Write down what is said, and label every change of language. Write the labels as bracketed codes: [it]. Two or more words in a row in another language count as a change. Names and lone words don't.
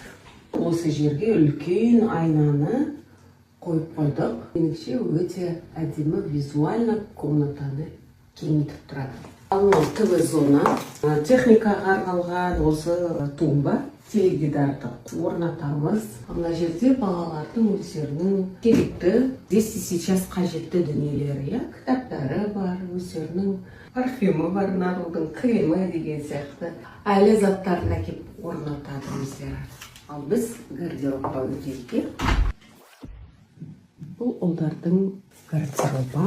[kk] Осы жерге үлкен айнаны қойып қойдық. Меніңше өте әдемі визуально комнатаны кеңейтіп тұрады. Ал ТВ зона, техникаға арналған осы тумба, теледидарды орнатамыз. Мына жерде балалардың өздерінің керекті, [ru] здесь и сейчас [kk] қажетті дүниелері, кітаптары бар, өздерінің парфюмі бар, нарудың кремі деген сияқты әлі заттарын әкеп орнатады өздері. Ал біз гардеробқа өтейік. Бұл ұлдардың гардеробы.